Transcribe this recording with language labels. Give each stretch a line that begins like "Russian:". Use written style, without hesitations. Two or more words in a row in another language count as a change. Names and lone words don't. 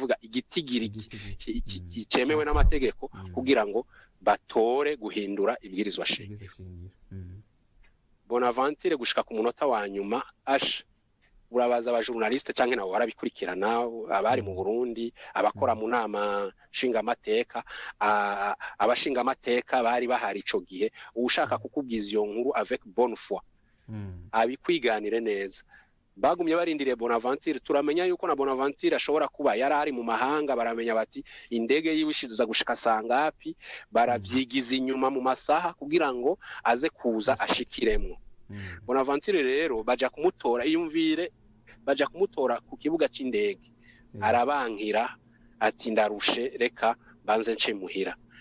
Rundi: kuvuga igitigiri cemewe n'amategeko kugira ngo batore guhindura ibwirizwa shingiro Bonaventure gushika ku munota wa nyuma urabaza abajournaliste canke nabo barabikurikirana abari mu Burundi abakora mu nama shinga amateka abashinga amateka bari bahari ico gihe ushaka kukubwiza iyo nkuru
French: avec bonne foi
Rundi: abikwiganire neza bagumye barindiriye Bonaventure turamenya yuko na Bonaventure ashobora kuba yarari mu mahanga baramenya bati indege yiwishiza gushika sangapi baravyigiza inyuma mu masaha kugira ngo aze kuza ashikiremwo Bonaventure rero baja kumutora iyumvire baja kumutora ku kibuga c'indege arabankira ati ndarushe reka banze nce muhira